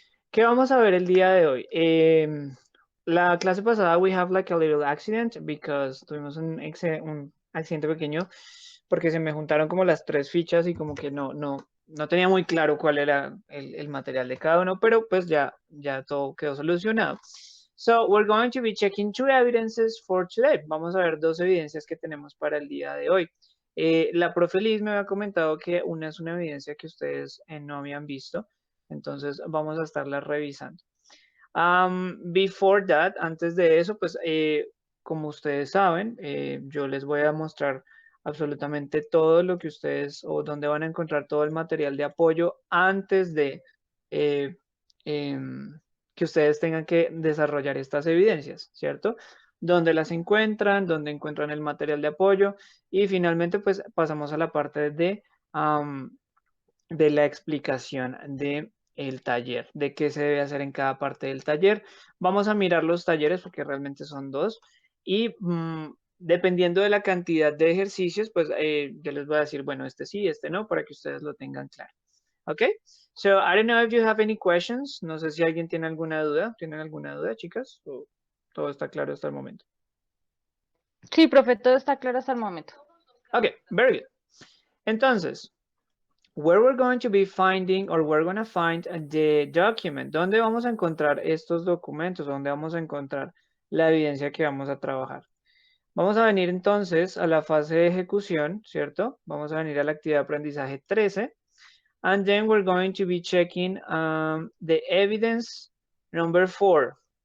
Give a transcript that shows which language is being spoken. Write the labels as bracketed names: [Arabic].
[Spanish] ¿Qué vamos a ver el día de hoy? La clase pasada [English] we have like a little accident because [Spanish] tuvimos un accidente pequeño porque se me juntaron como las tres fichas y como que no tenía muy claro cuál era el material de cada uno, pero pues ya todo quedó solucionado. [English] So we're going to be checking two evidences for today. [Spanish] Vamos a ver dos evidencias que tenemos para el día de hoy. La profe Liz me había comentado que una es una evidencia que ustedes no habían visto, entonces vamos a estarla revisando. [English] Before that, [Spanish] antes de eso, pues como ustedes saben, yo les voy a mostrar absolutamente todo lo que ustedes o donde van a encontrar todo el material de apoyo antes de eh, em, que ustedes tengan que desarrollar estas evidencias, ¿cierto? Dónde las encuentran, dónde encuentran el material de apoyo y finalmente pues pasamos a la parte de la explicación de el taller, de qué se debe hacer en cada parte del taller. Vamos a mirar los talleres porque realmente son dos y dependiendo de la cantidad de ejercicios, pues yo les voy a decir, bueno, este sí, este no, para que ustedes lo tengan claro. ¿Ok? [English] So, I don't know if you have any questions. [Spanish] No sé si alguien tiene alguna duda. ¿Tienen alguna duda, chicas? ¿O todo está claro hasta el momento? Sí, profe, todo está claro hasta el momento. [English] Ok, very good. Entonces, where we're going to be finding or we're going to find the document. [Spanish] ¿Dónde vamos a encontrar estos documentos? ¿Dónde vamos a encontrar la evidencia que vamos a trabajar? Vamos a venir entonces a la fase de ejecución, ¿cierto? Vamos a venir a la actividad de aprendizaje 13. [English] And then we're going to be checking the evidence number 4.